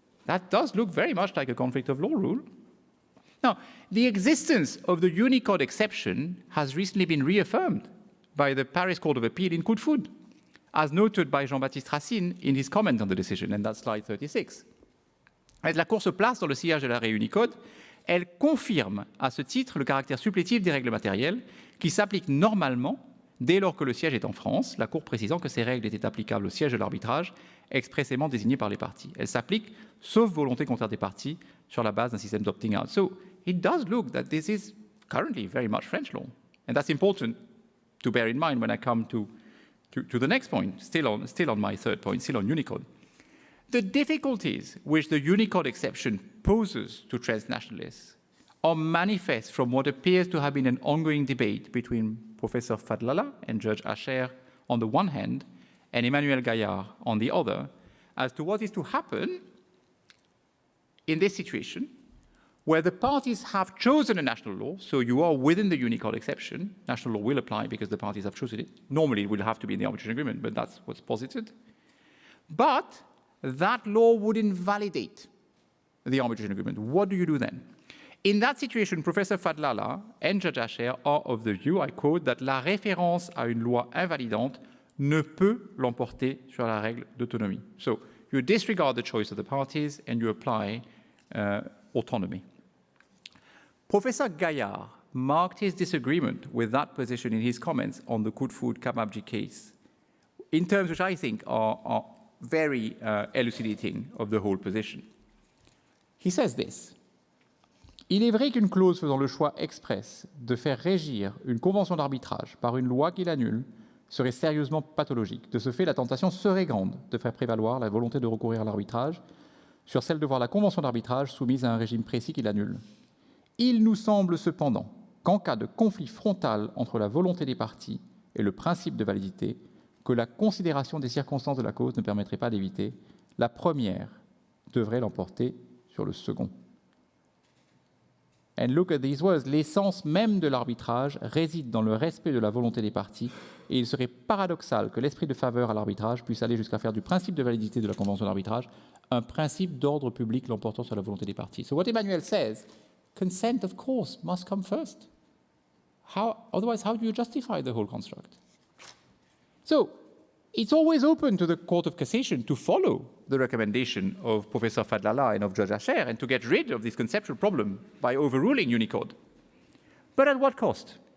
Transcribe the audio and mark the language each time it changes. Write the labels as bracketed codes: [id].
[en] That does look very much like a conflict of law rule. Now, the existence of the Unicode exception has recently been reaffirmed by the Paris Court of Appeal in Coup de Foudre, as noted by Jean-Baptiste Racine in his comment on the decision, and that's slide 36. [fr] As la Cour se place dans le sillage de l'arrêt Unicode, elle confirme à ce titre le caractère supplétif des règles matérielles qui s'appliquent normalement dès lors que le siège est en France, la Cour précisant que ces règles étaient applicables au siège de l'arbitrage expressément désigné par les parties. Elles s'appliquent, sauf volonté contraire des parties, sur la base d'un système d'opting out. [en] So, it does look that this is currently very much French law. And that's important to bear in mind when I come to the next point, still on my third point, still on Unicode. The difficulties which the Unicode exception poses to transnationalists are manifest from what appears to have been an ongoing debate between Professor Dallah and Judge Asher on the one hand, and Emmanuel Gaillard on the other, as to what is to happen in this situation where the parties have chosen a national law, so you are within the Unicode exception, national law will apply because the parties have chosen it. Normally it will have to be in the arbitration agreement, but that's what's posited. But that law would invalidate the arbitration agreement. What do you do then? In that situation, Professor Dallah and Judge Asher are of the view, I quote, that [fr] la référence à une loi invalidante ne peut l'emporter sur la règle d'autonomie. [en] So you disregard the choice of the parties and you apply autonomy. Professor Gaillard marked his disagreement with that position in his comments on the Coup de Foudre Kamabji case in terms which I think are very elucidating of the whole position. He says this. [fr] Il est vrai qu'une clause faisant le choix express de faire régir une convention d'arbitrage par une loi qui l'annule serait sérieusement pathologique. De ce fait, la tentation serait grande de faire prévaloir la volonté de recourir à l'arbitrage sur celle de voir la convention d'arbitrage soumise à un régime précis qui l'annule. Il nous semble cependant qu'en cas de conflit frontal entre la volonté des parties et le principe de validité, que la considération des circonstances de la cause ne permettrait pas d'éviter, la première devrait l'emporter sur le second. [en] And look at these words. [fr] L'essence même de l'arbitrage réside dans le respect de la volonté des parties et il serait paradoxal que l'esprit de faveur à l'arbitrage puisse aller jusqu'à faire du principe de validité de la convention d'arbitrage un principe d'ordre public l'emportant sur la volonté des parties. [en] So what Emmanuel says consent, of course, must come first. Otherwise, how do you justify the whole construct? So it's always open to the Court of Cassation to follow the recommendation of Professor Dallah and of Judge Asher and to get rid of this conceptual problem by overruling Unicode. But at what cost?